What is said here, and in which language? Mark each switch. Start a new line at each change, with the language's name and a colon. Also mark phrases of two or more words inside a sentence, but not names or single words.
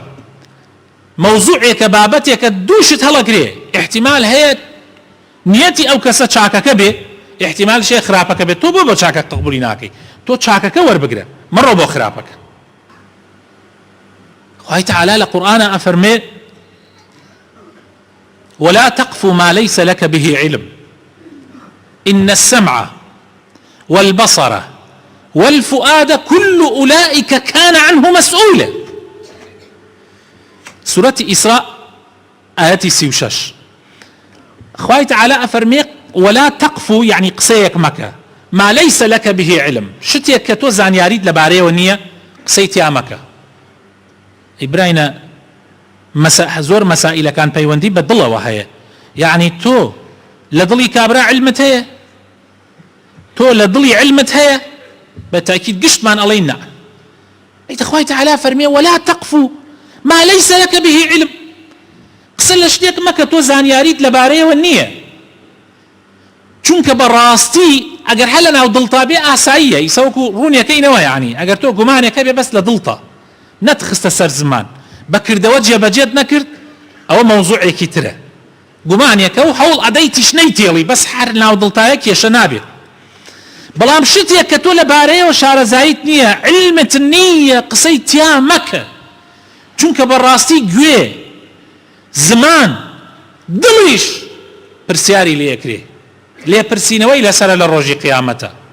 Central Kurdish: مەوزوعێکە بابەتێکە دووشت هەڵەگرێ، احتیمال هەیە نیەتی ئەو کەسە چاکەکە بێ، احتیمال شێ خراپەکە بێت، تۆ بۆ چاکە قبولی ناکەی، تۆ چاکەکە وەربگرە، مەڕۆ بۆ خراپەکە. خوای تعالی لە قورئانە ئەفەرمێ:
Arabic: ولا تقف ما ليس لك به علم إن السمع والبصر والفؤاد كل أولئك كان عنه مسؤولا. سورة إسراء آية 36.
Central Kurdish: خوای تعالی ئەفەرمێ:
Arabic: ولا تقف، يعني
Central Kurdish: قسەیەک مەکە،
Arabic: ما ليس لك به علم،
Central Kurdish: شتێک کە تۆ زانیاریت لەبارەیەوە نییە، قسەی تیا مەکە. ئیبراینە زۆر مەسائلەکان پەیوەندی بە دڵەوە هەیە، یعنی تۆ لە دڵی کابرا علمت هەیە، تۆ لە دڵی علمت هەیە، بە تاکید گشتمان ئەڵێ نا، خوای تعالی فەرمێ
Arabic: ولا تقف ما ليس لك به علم
Central Kurdish: قسە لە شتێک مەکە تۆ زانیاریت لەبارەیەوە نییە چونکە بەڕاستی ئەگەر هەل لە ناو دڵتا بێ ئاساییە ئیسەوەکو ڕوونیەکەینەوە یعنی ئەگەر تۆ گومانێکە بێ بەس لە دڵتا نەتخستە سەر زمان بەکردەوە جێبەجێت نەکرد ئەوە مەوزوعێکی ترە گومانێکە و هەوڵ ئەدەی تیشنەی تێڵی بەس هەر ناو دڵتایە کێشە نابێت بەڵام شتێک کە تۆ لەبارەیەوە شارەزایت نییە علمت نییە قسەی تیا مەکە چونکە بەڕاستی گوێ زمان دڵیش پرسیاری لێکرێ لێپرسینەوەی لەسەرە لە ڕۆژی قیامەتە